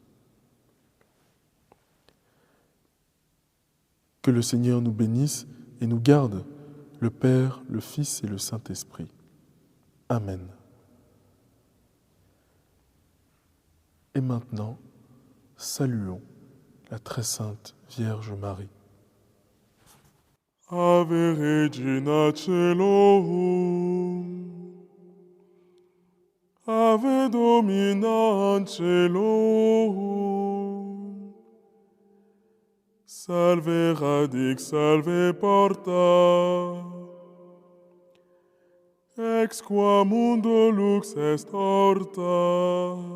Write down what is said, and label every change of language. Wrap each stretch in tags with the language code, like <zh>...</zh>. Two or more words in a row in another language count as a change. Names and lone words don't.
<fr>Que le Seigneur nous bénisse et nous garde, le Père, le Fils et le Saint-Esprit. Amen. Et maintenant, saluons la très sainte Vierge Marie.</fr> <la>Ave Regina Caelorum, Ave Domina Angelorum, Salve radix, salve porta, ex qua mundo lux est horta.</la>